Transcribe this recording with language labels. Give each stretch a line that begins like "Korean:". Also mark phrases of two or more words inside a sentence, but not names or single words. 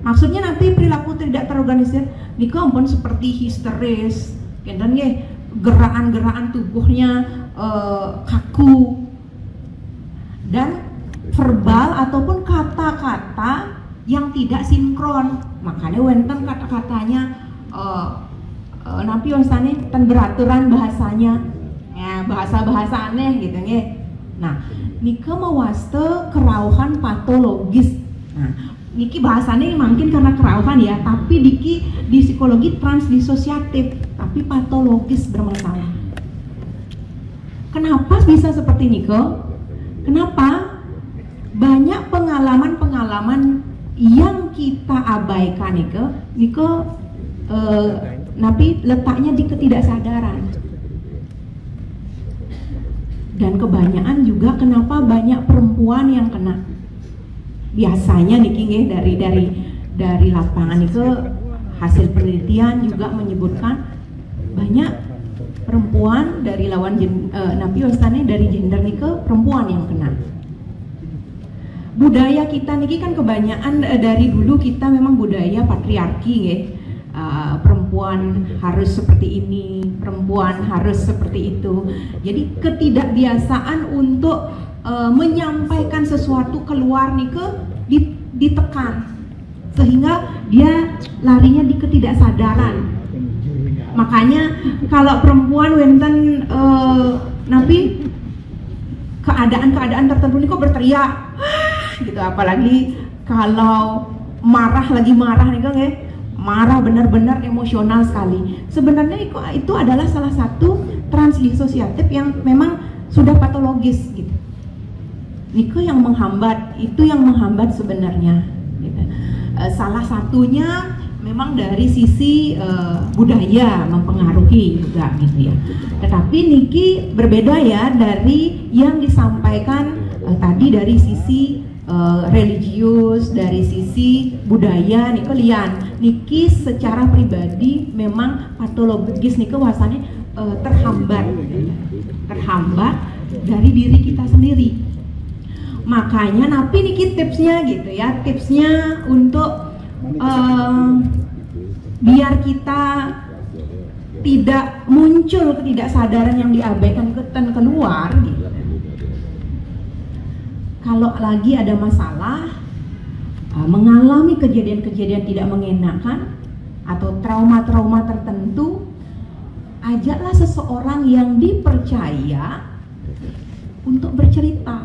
Indonesian: Maksudnya nanti perilaku tidak terorganisir, ini ampun seperti histeris, dan gerakan-gerakan tubuhnya kaku, dan verbal ataupun kata-kata yang tidak sinkron. Makanya wenten kata-katanya
Balinese: napi wasane ten
Indonesian: beraturan bahasanya, ya bahasa-bahasa aneh gitu nggih.
Balinese: Nah, niki mewaste kerauhan patologis.
Indonesian: Nah, niki bahasanya mungkin karena kerauhan ya, tapi di psikologi transdisosiatif, tapi patologis bermasalah. Kenapa bisa seperti niki? Kenapa? Banyak pengalaman-pengalaman yang kita abaikan
Balinese: niki napi
Indonesian: letaknya di ketidaksadaran. Dan kebanyakan juga kenapa banyak perempuan yang kena. Biasanya niki nggih dari lapangan itu hasil penelitian juga menyebutkan banyak perempuan dari lawan
Balinese: napi wastane
Indonesian: dari gender niki perempuan yang kena. Budaya kita niki kan kebanyakan dari dulu kita memang budaya patriarki nggih. Perempuan harus seperti ini, perempuan harus seperti itu. Jadi ketidakbiasaan untuk menyampaikan sesuatu keluar niki ditekan, sehingga dia larinya di ketidaksadaran. Makanya kalau perempuan
Balinese: wenten napi
Indonesian: keadaan-keadaan tertentu niki berteriak gitu, apalagi kalau lagi marah nih nggih, marah benar-benar emosional sekali. Sebenarnya itu adalah salah satu transdisosiatif yang memang sudah patologis gitu. Niko yang menghambat, itu yang menghambat sebenarnya gitu. Salah satunya memang dari sisi budaya mempengaruhi juga gitu ya. Tetapi niki berbeda ya dari yang disampaikan tadi dari sisi religius, dari sisi budaya.
Balinese: Niko lian niki
Indonesian: secara pribadi memang patologis
Balinese: niko wasane
Indonesian: terhambat dari diri kita sendiri. Makanya napi niki tipsnya gitu ya, tipsnya untuk biar kita tidak muncul ketidaksadaran yang diabaikan keluar gitu. Kalau lagi ada masalah, mengalami kejadian-kejadian tidak mengenakan atau trauma-trauma tertentu, ajaklah seseorang yang dipercaya untuk bercerita.